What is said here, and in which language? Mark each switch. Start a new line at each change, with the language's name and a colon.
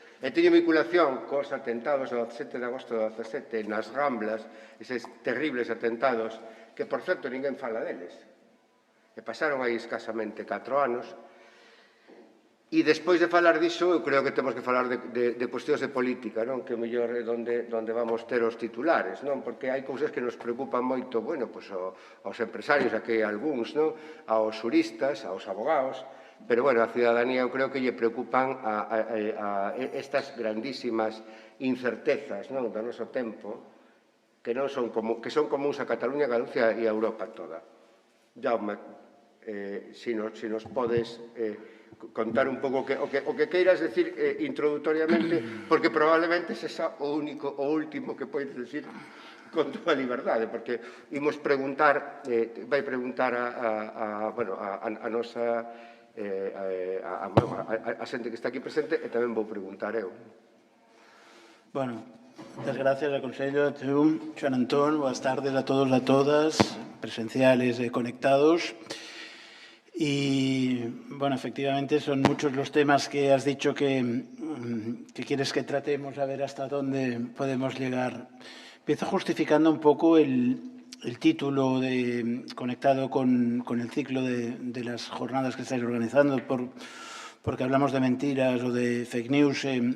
Galician: E teño vinculación cos atentados do 17 de agosto do 17 nas Ramblas, eses terribles atentados, que, por certo, ninguén fala deles. E pasaron aí escasamente 4 anos. E despois de falar diso, eu creo que temos que falar de cuestións de política, non? Que o mellor é onde vamos ter os titulares, non? Porque hai cousas que nos preocupan moito, bueno, pois aos empresarios, aquí algúns, non? Aos xuristas, aos abogados. Pero, bueno, a cidadanía eu creo que lle preocupan a estas grandísimas incertezas do noso tempo que son comuns a Cataluña, Galicia e a Europa toda. Jaume, se nos podes contar un pouco o que queiras decir introdutoriamente, porque probablemente sexa o último que podes decir con toda a liberdade, porque imos preguntar, vai preguntar a nosa... a xente que está aquí presente, e tamén vou preguntar eu. Bueno, moitas gracias ao Consello, Xoán Antón, boas tardes a todos e a todas, presenciales e conectados.
Spanish: Y, bueno, efectivamente son muchos los temas que has dicho que quieres que tratemos, a ver hasta dónde podemos llegar. Empiezo justificando un poco el título conectado con el ciclo de las jornadas que estáis organizando, porque hablamos de mentiras o de fake news.